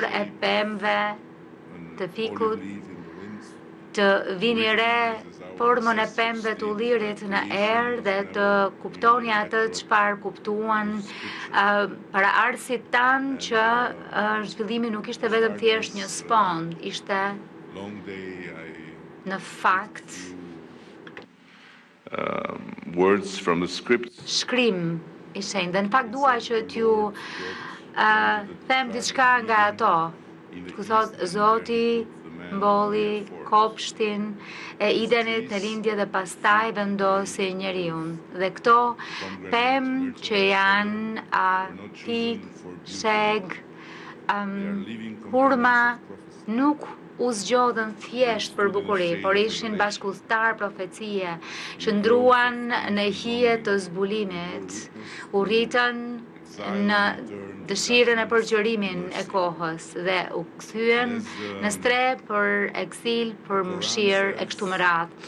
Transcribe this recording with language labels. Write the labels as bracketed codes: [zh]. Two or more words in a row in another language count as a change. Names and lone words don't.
[sq] e pemëve të fikut, të vini re formën e pemëve të ullirit në erë dhe të kuptoni atë çfarë kuptuan para arsit tanë që zhvillimi nuk ishte vetëm thjesht një sfond, ishte në fakt [en] words from the script. [sq] Shkrim i shenjtë. Dhe në fakt dua që t'ju them diçka nga ato. Ku thot Zoti mbolli kopshtin e Idenit në lindje dhe pastaj vendosi njeriu. Dhe këto pemë që janë pik, sheg, hurma nuk u zgjodhen thjesht për bukuri, por ishin bashkëudhëtar profecie që ndruan në hije të zbulimit, u rritën në dëshirën e përgjërimin e kohës dhe u kthyen në stre për eksil, për mëshirë e kështu me radhë.